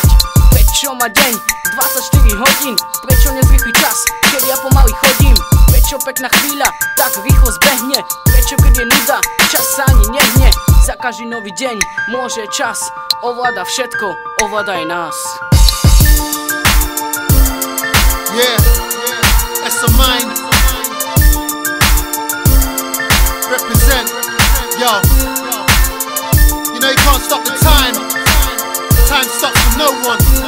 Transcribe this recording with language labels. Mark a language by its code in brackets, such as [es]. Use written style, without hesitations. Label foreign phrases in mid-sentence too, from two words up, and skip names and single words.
[sk] Prečo má deň 24 hodín, prečo nezrýchli čas, keď ja pomaly chodím? Prečo pekná chvíľa tak rýchlo zbehne, prečo keď je nuda, čas sa ani nehne? Za každý nový deň môže čas ovláda všetko, ovláda aj nás. [en] Yeah, that's a mind. Represent, yo. You know you can't stop the time. Time stops for no one.